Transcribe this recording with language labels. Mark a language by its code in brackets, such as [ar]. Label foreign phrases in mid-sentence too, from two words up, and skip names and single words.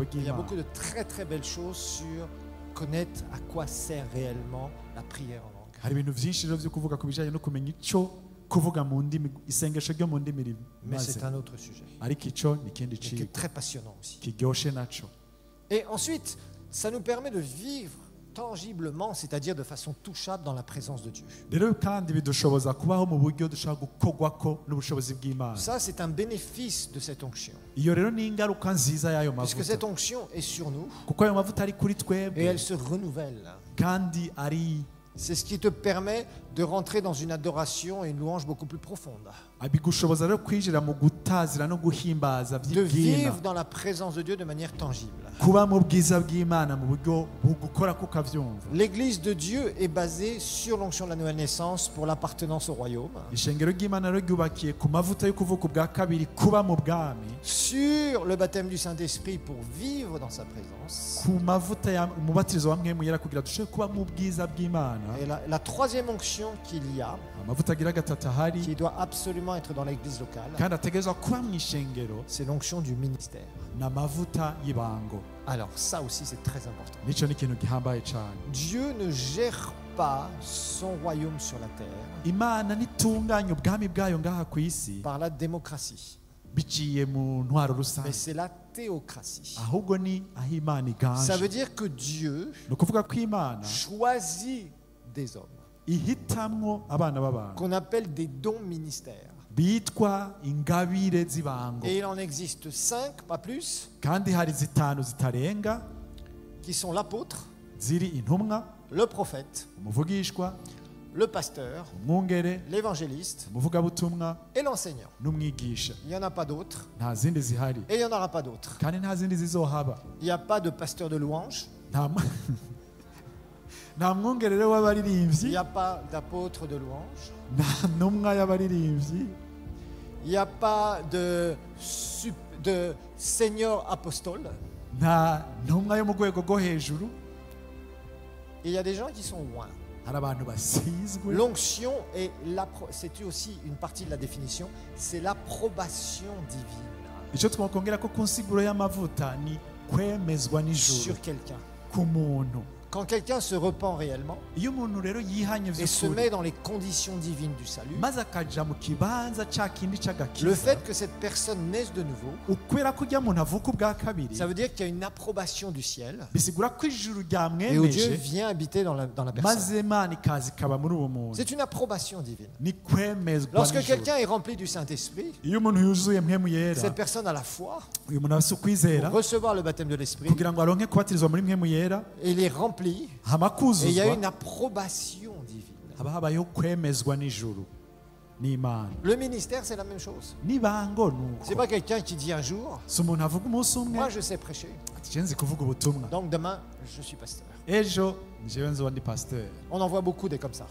[fr] Il y a [rn] ry'imana [fr] beaucoup de très belles choses sur connaître à quoi sert réellement la prière en langue. [rn] hari ibintu vyinshi rero vyo kuvuga ku bijanye no kumenya ico kuvuga mu ndimi isengesho ryo mu ndimi [fr] Mais [rn] rimaze [fr] c'est un autre sujet, [rn] ariko ico ni ikindi [fr] et qui est [rn] cigwa [fr] très passionnant aussi. [rn] kiryoshe naco [fr] Et ensuite, ça nous permet de vivre tangiblement, c'est-à-dire de façon touchable dans la présence de Dieu. [rn] rero kandi bidushoboza kubaho mu buryo dushobora gukorwako n'ubushobozi bw'imana [fr] Ça, c'est un bénéfice de cette onction. [rn] iyo rero ni ingaruka nziza y'ayo [fr] Puisque [rn] mavuta [fr] cette onction est sur nous [rn] kuko ayo mavuta ari kuri [fr] et [rn] twebwe [fr] elle se renouvelle. [rn] kandi ari [fr] C'est ce qui te permet de rentrer dans une adoration et une louange beaucoup plus profonde. [rn] bigushoboza rero kwinjira mu gutazira no guhimbaza [fr] De [rn] by'ibwina [fr] vivre dans la présence de Dieu de manière tangible. [rn] kuba mu bwiza bw'imana mu buryo bugukora ko ukavyumva [fr] L'Église de Dieu est basée sur l'onction de la nouvelle naissance pour l'appartenance au royaume, [rn] ishengero ry'imana rero ryubakiye ku mavuta yo kuvuka ubwa kabiri kuba mu bwami [fr] sur le baptême du Saint-Esprit pour vivre dans sa présence. [rn] ku mavuta umubatizo wa mwemu yera kugira dushobore kuba mu bwiza bw'imana [fr] Et la troisième onction qu'il y a, [rn] amavuta agira gatatu ahari [fr] qui doit absolument être dans l'église locale, [rn] kandi ategerezwa kuba mu ishengero [fr] c'est l'onction du ministère. [rn] ni amavuta y'ibango [fr] Alors ça aussi c'est très important. [rn] nico ni ikintu gihambaye cyane [fr] Dieu ne gère pas son royaume sur la terre [rn] imana nitunganya ubwami bwayo ngaha ku isi [fr] par la démocratie, [rn] biciye mu ntwaro [fr] mais [rn] rusange [fr] c'est la théocratie. [rn] ahubwo ni aho imana [fr] Ça veut [rn] iganje [fr] dire que Dieu [rn] ni ukuvuga ko imana [fr] choisit des hommes [rn] ihitamwo abana b'abantu [fr] qu'on appelle des dons ministères. [rn] bitwa ingabire z'ibango [fr] Et il en existe 5, pas plus, [rn] kandi hari zitanu zitarenga [fr] qui sont l'apôtre, [rn] ziri intumwa [fr] le prophète, [rn] umuvugishwa [fr] le pasteur, [rn] umwungere [fr] l'évangéliste [rn] umuvugabutumwa [fr] et l'enseignant. [rn] n'umwigisha [fr] Il n'y en a pas d'autres [rn] nta zindi zihari [fr] et il n'y en aura pas d'autres. [rn] kandi nta zindi zizohaba [fr] Il n'y a pas de pasteur de louange, [rn] nta nta mwungere rero w'abaririmbyi [fr] il n'y a pas d'apôtre de louange, [rn] nta ntumwa y'abaririmbyi [fr] il n'y a pas de seigneur apostole. [rn] nta ntumwa yo mu rwego rwo hejuru [fr] Et il y a des gens qui sont loin. [rn] hari abantu basizwe [fr] L'onction, c'est aussi une partie de la définition, c'est l'approbation divine [rn] icyo twakongera ko ku nsiguro y'amavuta ni kwemezwa n'ijuru [fr] sur quelqu'un. [rn] ku muntu [fr] Quand quelqu'un se repent réellement [rn] iyo umuntu rero yihanye [fr] et se [rn] vy'ukuri [fr] met dans les conditions divines du salut, [rn] maze akaja mu kibanza ca kindi [fr] le [rn] c'agakiza [fr] fait que cette personne naisse de nouveau, [rn] ukwera ko urya muntu avuka ubwa kabiri [fr] ça veut dire qu'il y a une approbation du ciel [rn] bisigura ko ijuru [fr] et où Dieu [rn] ryamwemeje [fr] vient habiter dans la personne. [rn] maze imana ikaza ikaba muri uwo muntu [fr] C'est une approbation divine. [rn] ni kwemezwa [fr] Lorsque [rn] n'ijuru [fr] quelqu'un est rempli du Saint-Esprit, [rn] iyo umuntu yuzuye mpwemu yera [fr] cette personne a la foi [rn] uyu muntu afise ukwizera [fr] pour recevoir le baptême de l'Esprit, [rn] kugira ngo aronke kubatirizwa muri mpwemu yera [fr] et il est rempli, [rn] hama [fr] et il y a [rn] kuzuzwa [fr] une approbation divine. [rn] haba habayeho kwemezwa n'ijuru n'imana [fr] Le ministère, c'est la même chose. [rn] n'ibango [fr] C'est [rn] nuko [fr] pas quelqu'un qui dit un jour, [rn] si umuntu avuga umunsi umwe [fr] moi je sais prêcher, [rn] ati je nzi kuvuga ubutumwa [fr] donc demain je suis pasteur. [rn] ejo njyewe nzoba ndi pasiteri [fr] On en voit beaucoup des comme ça.